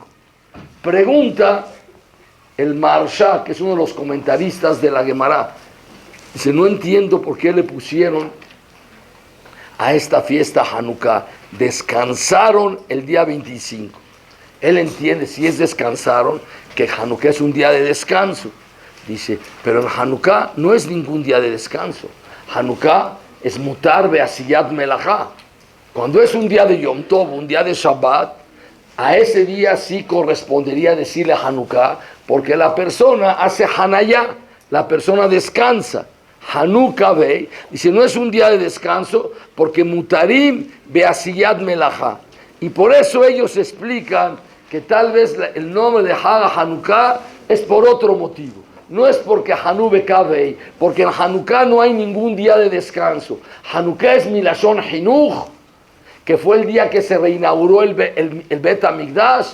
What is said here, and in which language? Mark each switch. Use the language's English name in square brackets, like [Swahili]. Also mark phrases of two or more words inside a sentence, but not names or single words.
[Spanish] Pregunta el Maharsha, que es uno de los comentaristas de la Gemara, dice, no entiendo por qué le pusieron a esta fiesta Hanukkah, descansaron el día 25. Él entiende, si es descansaron, que Hanukkah es un día de descanso. Dice, pero en Hanukkah no es ningún día de descanso. Hanukkah es [Hebrew] מותר בעשיית מלאכה. [Spanish] Cuando es un día de [Hebrew] יום טוב, [Spanish] un día de Shabbat, a ese día sí correspondería decirle Hanukkah, porque la persona hace Hanayá, la persona descansa. Hanukkah Bey, dice, no es un día de descanso, porque [Hebrew] מותרים בעשיית מלאכה. [Spanish] Y por eso ellos explican que tal vez el nombre de Hag Hanukkah es por otro motivo. No es porque [Hebrew] חנו בכ״ה, [Spanish] porque en Hanukkah no hay ningún día de descanso. Hanukkah es [Hebrew] מלשון חינוך, [Spanish] que fue el día que se reinauguró el Bet HaMikdash.